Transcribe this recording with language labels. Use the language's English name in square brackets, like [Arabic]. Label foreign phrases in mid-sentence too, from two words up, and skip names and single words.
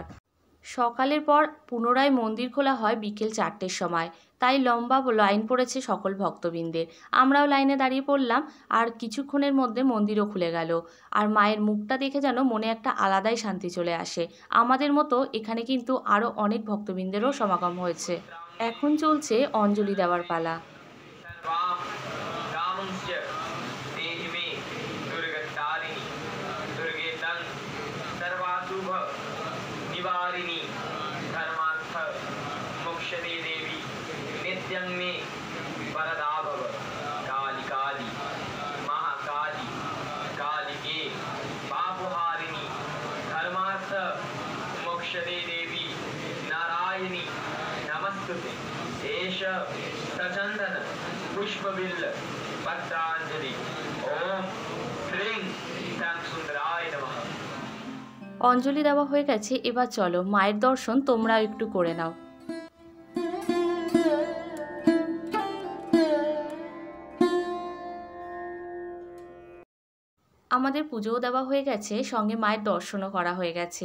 [Bangla] সকালের পর পুনরায় মন্দির খোলা হয় বিকেল 4টের সময়, তাই লম্বা লাইন পড়েছে সকল ভক্তবৃন্দের। আমরাও লাইনে দাঁড়িয়ে পড়লাম, আর কিছুক্ষণের মধ্যে মন্দিরও খুলে গেল। আর মায়ের মুখটা দেখে যেন মনে একটা আলাদাই শান্তি চলে আসে। আমাদের মতো এখানে কিন্তু আরও অনেক ভক্তবৃন্দেরও সমাগম হয়েছে। এখন চলছে অঞ্জলি দেওয়ার পালা। [Sanskrit] निवारिणी धर्मार्थ मोक्षदे देवी नित्यं मे वरदा भव काली काली महाकाली कालिके पापहारिणी धर्मार्थ मोक्षदे देवी नारायणी नमस्तुते एष सचंदन पुष्पबिल्ल पत्रांजलि ओम ह्रीं श्यामसुंदराय नमः। [Bangla] অঞ্জলি দেওয়া হয়ে গেছে, এবার চলো মায়ের দর্শন তোমরাও একটু করে নাও। আমাদের পুজোও দেওয়া হয়ে গেছে, সঙ্গে মায়ের দর্শনও করা হয়ে গেছে।